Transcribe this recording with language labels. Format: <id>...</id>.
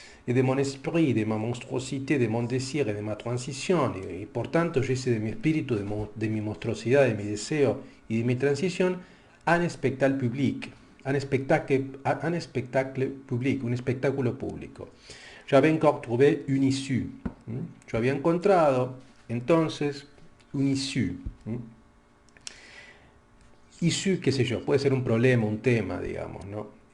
<fr>et de mon esprit, de ma monstruosité, de mon désir et de ma transición.</fr> <es>Y por tanto yo hice de mi espíritu, de mi monstruosidad, de mi deseo y de mi transición,</es> <fr>un spectacle public, un spectacle public,</fr> <es>un espectáculo público.</es> <fr>J'avais encore trouvé une issue.</fr> <es>Yo había encontrado entonces une issue. Issue, qué sé yo, puede ser un problema, un tema, digamos, ¿no?</es>